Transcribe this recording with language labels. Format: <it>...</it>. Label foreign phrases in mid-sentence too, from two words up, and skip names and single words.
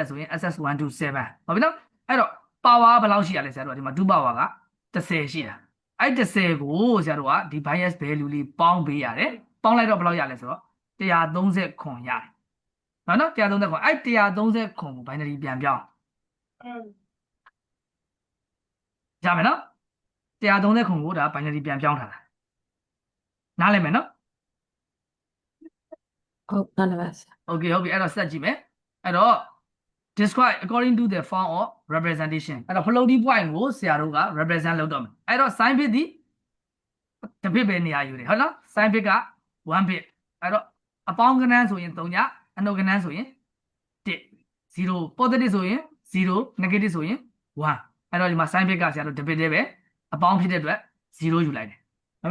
<my>ဆိုရင် SS127 ဟုတ်ပြီနော်အဲ့တော့ power ဘယ်လောက်ရှိရလဲဆရာတို့ကဒီမှာ2 power က10ရှိတာအဲ့10ကိုဆရာတို့ကဒီ</my> <en>bias value</en> <my>လေးပေါင်းပေးရတယ်ပေါင်းလိုက်တော့ဘယ်လောက်ရလဲဆိုတော့130ခွန်ရတယ်နော်130ခွန်အဲ့130ခွန်ကို binary ပြန်ပြောင်းရမယ်နော်130ခုကိုဒါ binary ပြန်ပြောင်းထားတာနားလည်မယ်နော် ဟုတ်နားလည်ပါဆရာ okay ဟုတ်ပြီအဲ့တော့ဆက်ကြည့်မယ်အဲ့တော့</my> <en>describe according to the form of representation</en> <my>အဲ့တော့</my> <en>floating point</en> <my>ကိုဆရာတို့က represent လုပ်တော့မယ်အဲ့တော့</my> <en>sin bit</en> <my>ဒီတစ် bit ပဲနေရာယူတယ်ဟုတ်နော်</my> <en>sin bit</en> <my>က1 bit အဲ့တော့အပေါင်းကဏ္ဍ ဆိုရင်3ညအနှုတ်ကဏ္ဍဆိုရင်1 0 positive ဆိုရင်0 negative ဆိုရင်1အဲ့တော့ဒီမှာ</my> <en>sin bit</en> <my>ကဆရာတို့တစ် bit တည်းပဲအပေါင်းဖြစ်တဲ့အတွက်0ယူလိုက်တယ်ဟုတ်ပြီ</my>